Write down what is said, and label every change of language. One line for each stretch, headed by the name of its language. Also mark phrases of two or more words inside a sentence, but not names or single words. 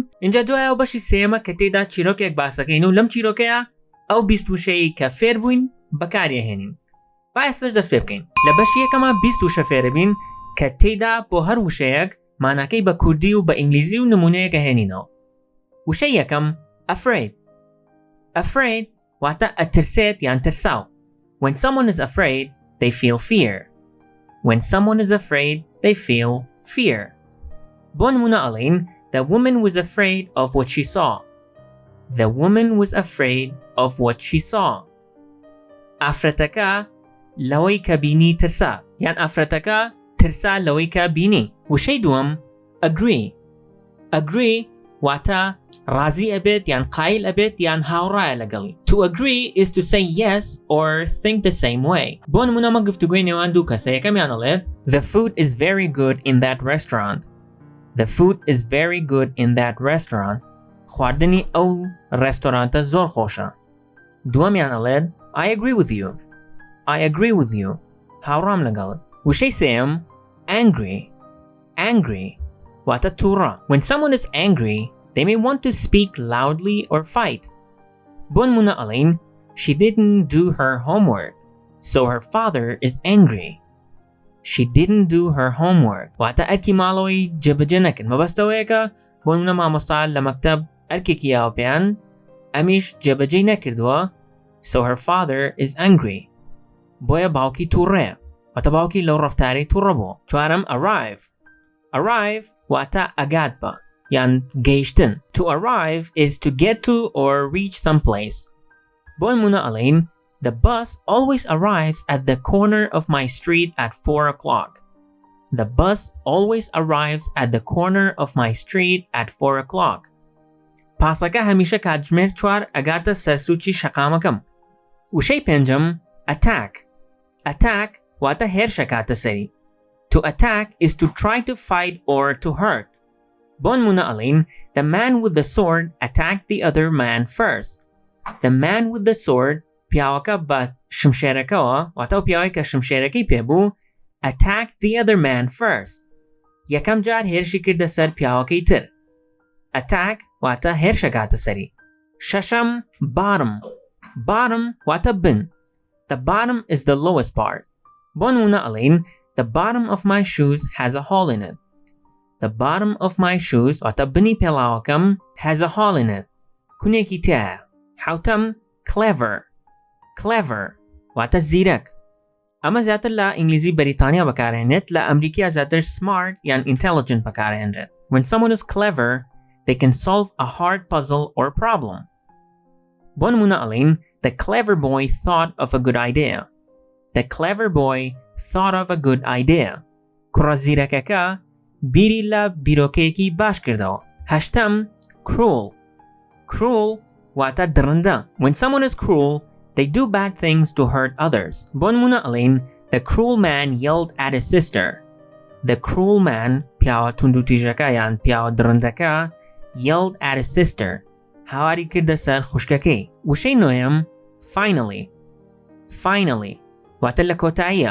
Central Kurdish: اینجا دوایە و بەشی سێمە کە تێیدا چیرۆکێک باسەکەین و لەم چیرۆکەیە ئەو 20 وشەی کە فێر بووین بەکارێهێنین. با ئێستش دەست پێ بکەین. لە بەشی یەکەمە 20 وشە فێرە بین کە تێیدا بۆ هەر وشەیەک ماناکەی بە کوردی و بە ئینگلیزی و نمونەیەکە هێنینەوە. وشەی یەکەم afraid. Afraid واتە ئەترسێت یان ترساو.
English: When someone is afraid, they feel fear. When someone is afraid, they feel fear.
Central Kurdish: بۆ نمونە ئەڵێین
English: the woman was afraid of what she saw. The woman was afraid of what she saw.
Central Kurdish: ئافرەتەکە لەوەی کە بینی ترسا یان ئافرەتەکە ترسا لەوەی کە بینی. وشەی دووەم agree. Agree واتە ڕازی ئەبێت یان قایل ئەبێت یان هاوڕایە لەگەڵی.
English: To agree is to say yes or think the same way.
Central Kurdish: بۆ نمونە مە گفتوگۆی نێوان دوو کەسە یەکەمیان ئەڵێت
English: The food is very good in that restaurant. The food is very good in that restaurant.
Central Kurdish: خواردنی ئەو ڕێستۆرانتە زۆر خۆشە. دووەمیان ئەڵێت
English: I agree with you. I agree with you.
Central Kurdish: هاوڕام لەگەڵت. وشەی سێم angry. Angry واتە تووڕە.
English: When someone is angry, they may want to speak loudly or fight.
Central Kurdish: بۆ نمونە ئەڵێین
English: She didn't do her homework, so her father is angry. She didn't do her homework.
Central Kurdish: واتە ئەرکی ماڵەوەی جێبەجێ نەکرد. مەبەستەوەیەکە بۆ نمونە مامۆستا لە مەکتەب ئەرکێکی یاوە پێیان ئەمیش جێبەجێ نەکردووە
English: so her father is angry.
Central Kurdish: بۆیە باوکی تووڕەیە. واتە باوکی لەو ڕەفتارەی تووڕە بوو. چوارەم arrive. Arrive واتە ئەگات بە یان گەیشتن.
English: To arrive is to get to or reach some place.
Central Kurdish: بۆ نمونە ئەڵێین
English: The bus always arrives at the corner of my street at 4 o'clock. The bus always arrives at the corner of my street at 4 o'clock.
Central Kurdish: پاسەکە هەمیشە کاتژمێر 4 ئەگاتە سەرسووکی شەقامەکەم. وشەی پێنجەم attack. Attack واتە هێرشە کاتە سەری.
English: To attack is to try to fight or to hurt.
Central Kurdish: بۆ نمونە ئەڵێین
English: The man with the sword attacked the other man first. The man with the sword
Central Kurdish: پیاوەکە بە شمشێرەکەوە واتە ئەو پیاوەی کە شمشێرەکەی پێبوو
English: attacked the other man first.
Central Kurdish: یەکەم جار هێرشی کردە سەر پیاوەکەی تر. Attack واتە هێرشە کاتە سەری. شەشەم bottom. Bottom واتە بن.
English: The bottom is the lowest part.
Central Kurdish: بۆ نمونە ئەڵێین
English: The bottom of my shoes has a hole in it. The bottom of my shoes
Central Kurdish: واتە بنی پێڵاوەکەم
English: has a hole in it.
Central Kurdish: کونێکی تایە. حوتەم clever. Clever واتە زیرەک. ئەمە زیاتر لە ئینگلیزی بەریتانیا بەکارهێنێت لە ئەمریکا زیاتر smart یان intelligent بەکارهێنرێت.
English: When someone is clever, they can solve a hard puzzle or problem.
Central Kurdish: بۆ نمونە ئەڵێین
English: The clever boy thought of a good idea. The clever boy thought of a good idea.
Central Kurdish: کوڕە زیرەکەکە بیری لە بیرۆکەیەکی باش کردەوە. هەشتەم cruel. Cruel واتە درندە.
English: When someone is cruel, they do bad things to hurt others.
Central Kurdish: بۆ نمونە ئەڵێین
English: The cruel man yelled at his sister. The cruel man
Central Kurdish: پیاوە توندوتیژەکە یان پیاوە درندەکە
English: yelled at his sister.
Central Kurdish: هاواری کردە سەر خوشکەکەی. وشەی نۆیەم finally. Finally واتە لە کۆتاییە.